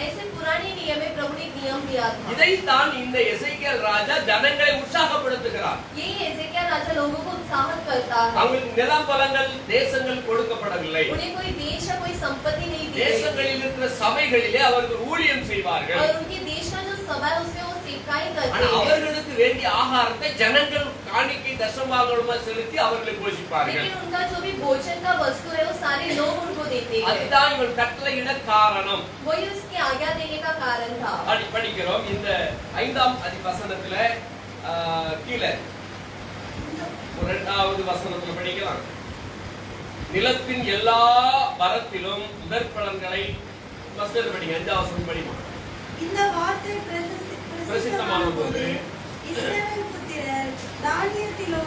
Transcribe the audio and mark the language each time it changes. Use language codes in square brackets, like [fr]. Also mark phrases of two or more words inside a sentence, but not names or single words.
[hi] ऐसे पुराने नियम में प्रभु ने एक नियम दिया था। [ta] இதைத்தான் இந்த எசேக்கியேல் ராஜா ஜனங்களை உற்சாகப்படுத்துகிறார். [hi] यही एजेकिया राजा लोगों को उत्साहित करता है। [ta] அவங்களுக்கு நிலம் பலங்கள் தேசங்கள் கொடுக்கப்படவில்லை. [hi] उन्हें कोई देश या कोई संपत्ति नहीं दी गई। [ta] தேசங்களில் இருக்கிற சபைகளிலே அவர்கள் ஊழியம் செய்வார்கள். [hi] और उनके देश का जो सभा है उसमें वो सेवकाई सेवकाई करते [ta] ஆனா [hi] हैं, [ta] அவர்களுக்கு வேண்டிய ஆகாரத்தை ஜனங்கள் காணிக்கை தசமபாகமா செலுத்தி அவர்களை போஷிப்பார்கள். [hi] लेकिन उनका जो भी भोजन का वस्तु है वो सारे लोग उनको देते हैं। [ta] அதுதான் இவன் கட்டளையிட காரணம். [hi] वही उसकी आज्ञा देने का कारण था। [ta] படிக்கிறோம் இந்த 5ஆம் வசனத்துல கீழே 2வது வசனத்துல படிக்கலாம். நிலத்தின் எல்லா மரத்திலும் முதற்பலன்களை மஸ்டர் படிங்க. 5ஆம் வசனம் படிமா. இந்த வார்த்தை பிரசித்தமான போது இஸ்ரவேல் புத்திரர் தானியத்திலும்